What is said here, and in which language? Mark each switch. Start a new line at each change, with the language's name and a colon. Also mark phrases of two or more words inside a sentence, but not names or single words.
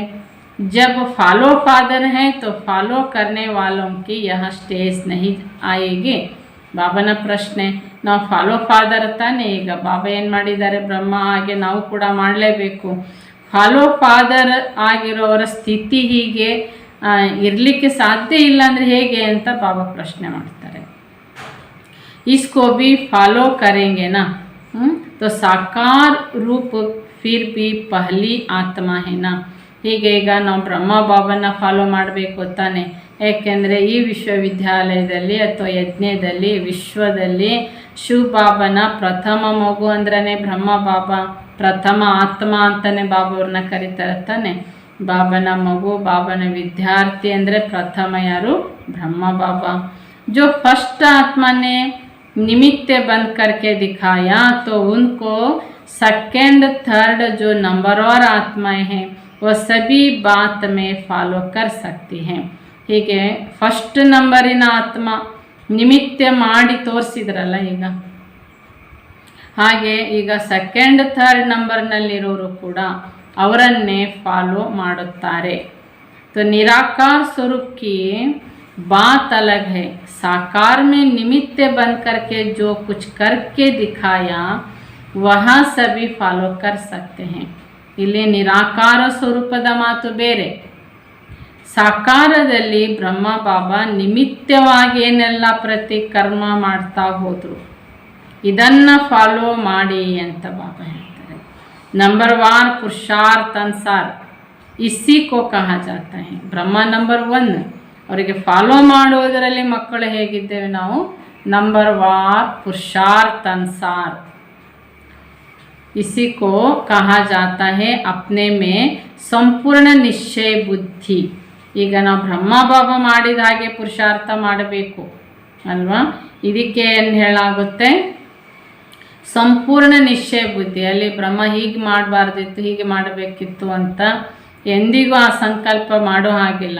Hindi: जब
English: follow father
Hindi: है तो फॉलो करने वालों की यह स्टेज नहीं आएगी.
Kannada: ಬಾಬನ ಪ್ರಶ್ನೆ, ನಾವು
English: follow father
Kannada: ತಾನೇ, ಈಗ ಬಾಬಾ ಏನು ಮಾಡಿದ್ದಾರೆ ಬ್ರಹ್ಮ, ಹಾಗೆ ನಾವು ಕೂಡ ಮಾಡಲೇಬೇಕು.
English: follow father
Kannada: ಆಗಿರೋವರ ಸ್ಥಿತಿ ಹೀಗೆ ಇರಲಿಕ್ಕೆ ಸಾಧ್ಯ ಇಲ್ಲ ಅಂದರೆ ಹೇಗೆ ಅಂತ ಬಾಬಾ ಪ್ರಶ್ನೆ ಮಾಡ್ತಾರೆ.
Hindi: इसको भी फॉलो करेंगे ना, तो साकार रूप फिर भी पहली आत्मा है ना.
Kannada: ಹೀಗೆ ಈಗ ನಾವು ಬ್ರಹ್ಮ ಬಾಬನ ಫಾಲೋ ಮಾಡಬೇಕು ತಾನೆ, ಏಕೆಂದರೆ ಈ ವಿಶ್ವವಿದ್ಯಾಲಯದಲ್ಲಿ ಅಥವಾ ಯಜ್ಞದಲ್ಲಿ ವಿಶ್ವದಲ್ಲಿ ಶಿವಬಾಬನ ಪ್ರಥಮ ಮಗು ಅಂದ್ರೇ ಬ್ರಹ್ಮ ಬಾಬಾ, ಪ್ರಥಮ ಆತ್ಮ ಅಂತಲೇ ಬಾಬಾವ್ರನ್ನ ಕರೀತಾರೆ ತಾನೆ. ಬಾಬನ ಮಗು, ಬಾಬನ ವಿದ್ಯಾರ್ಥಿ ಅಂದರೆ ಪ್ರಥಮ ಯಾರು? ಬ್ರಹ್ಮ ಬಾಬಾ.
Hindi: जो फर्स्ट आत्मा ने निमित्त बन करके दिखाया तो उनको
English: second third
Hindi: जो नंबरवार आत्माएं हैं वह सभी बात में फॉलो कर सकती हैं.
Kannada: ಹೀಗೆ ಫಸ್ಟ್ ನಂಬರಿನ ಆತ್ಮ ನಿಮಿತ್ತ ಮಾಡಿ ತೋರಿಸಿದ್ರಲ್ಲ ಈಗ, ಹಾಗೆ ಈಗ
English: second third
Kannada: ನಂಬರ್ನಲ್ಲಿರೋರು ಕೂಡ ಅವರನ್ನೇ ಫಾಲೋ ಮಾಡುತ್ತಾರೆ.
Hindi: तो निराकार स्वरूप की बात अलग है, साकार में निमित्त बन करके जो कुछ करके दिखाया वह सभी फॉलो कर सकते हैं.
Kannada: ಇಲ್ಲಿ ನಿರಾಕಾರ ಸ್ವರೂಪದ ಮಾತು ಬೇರೆ, ಸಾಕಾರದಲ್ಲಿ ಬ್ರಹ್ಮ ಬಾಬಾ ನಿಮಿತ್ತವಾಗಿ ಏನೆಲ್ಲ ಪ್ರತಿ ಕರ್ಮ ಮಾಡ್ತಾ ಹೋದರು, ಇದನ್ನು ಫಾಲೋ ಮಾಡಿ ಅಂತ ಬಾಬಾ ಹೇಳ್ತಾರೆ.
Hindi: नंबरवार पुरुषार्थ अनुसार इसी को कहा जाता है.
Kannada: ಬ್ರಹ್ಮ ನಂಬರ್ 1, ಅವರಿಗೆ ಫಾಲೋ ಮಾಡುವುದರಲ್ಲಿ ಮಕ್ಕಳು ಹೇಗಿದ್ದೇವೆ ನಾವು?
Hindi: नंबरवार पुरुषार्थ अनुसार इसी को कहा जाता है अपने में संपूर्ण निश्चय बुद्धि.
Kannada: ಈಗ ನಾವು ಬ್ರಹ್ಮ ಬಾಬಾ ಮಾಡಿದ ಹಾಗೆ ಪುರುಷಾರ್ಥ ಮಾಡಬೇಕು ಅಲ್ವಾ, ಇದಕ್ಕೆ ಏನು ಹೇಳಾಗುತ್ತೆ? ಸಂಪೂರ್ಣ ನಿಶ್ಚಯ ಬುದ್ಧಿ. ಅಲ್ಲಿ ಬ್ರಹ್ಮ ಹೀಗೆ ಮಾಡಬಾರ್ದಿತ್ತು, ಹೀಗೆ ಮಾಡಬೇಕಿತ್ತು ಅಂತ ಎಂದಿಗೂ ಆ ಸಂಕಲ್ಪ ಮಾಡೋ ಹಾಗಿಲ್ಲ.